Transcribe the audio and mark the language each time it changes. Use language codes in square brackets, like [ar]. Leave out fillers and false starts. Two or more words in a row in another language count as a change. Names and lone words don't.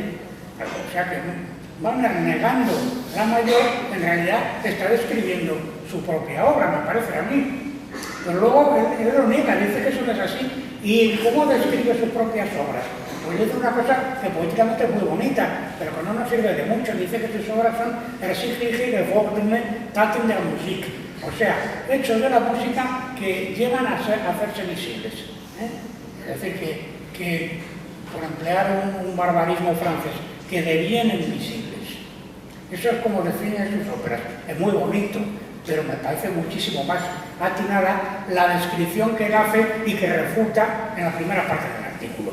[es] O sea que Wagner, negando la mayor, en realidad está describiendo su propia obra, me parece a mí. Pero luego él lo niega, dice que eso no es así. ¿Y cómo describe sus propias obras? Pues dice una cosa que poéticamente es muy bonita, pero que no nos sirve de mucho. Dice que sus obras son [de] ersichtliche gewordene Taten der Musik. [es] O sea, hechos de la música que llegan a hacerse visibles. Es decir, que por emplear un barbarismo francés, que devienen visibles. Eso es como define sus óperas. Es muy bonito, pero me parece muchísimo más atinada la descripción que él hace y que refuta en la primera parte del artículo.